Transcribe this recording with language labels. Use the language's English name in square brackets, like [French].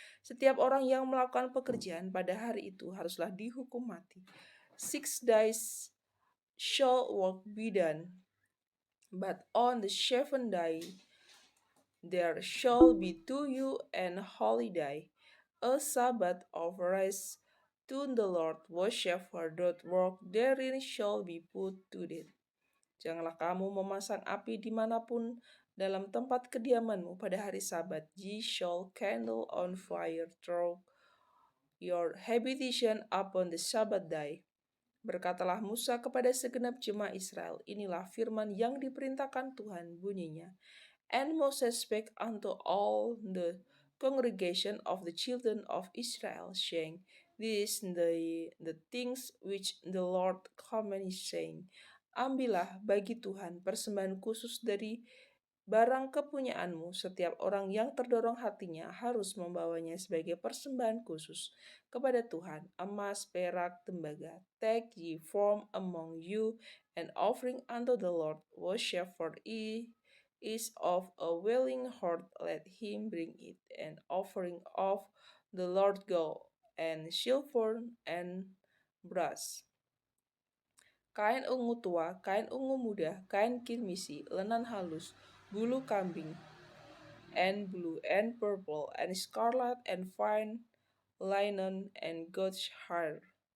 [Indonesian] Setiap orang yang melakukan pekerjaan pada hari itu haruslah dihukum mati. [English] 6 days shall work be done, but on the 7th day there shall be to you an holiday, a Sabbath of rest to the Lord. Whatsoever doth work therein shall be put to death. [Indonesian] Janganlah kamu memasang api dimanapun dalam tempat kediamanmu pada hari Sabat. [English] Ye shall kindle on fire through your habitation upon the Sabbath day. [Indonesian] Berkatalah Musa kepada segenap jemaah Israel, inilah firman yang diperintahkan Tuhan bunyinya. [English] And Moses spake unto all the congregation of the children of Israel, saying, these the things which the Lord commanded, saying, [Indonesian] ambillah bagi Tuhan persembahan khusus dari barang kepunyaanmu. Setiap orang yang terdorong hatinya harus membawanya sebagai persembahan khusus kepada Tuhan, emas, perak, tembaga. [English] Take ye from among you an offering unto the Lord, whatsoever is of a willing heart, let him bring it. An offering of the Lord gold and silver and brass, [Indonesian] kain ungu tua, kain ungu muda, kain kirmisi, lenan halus, bulu kambing, [English] and blue, and purple, and scarlet, and fine linen, and goat's hair.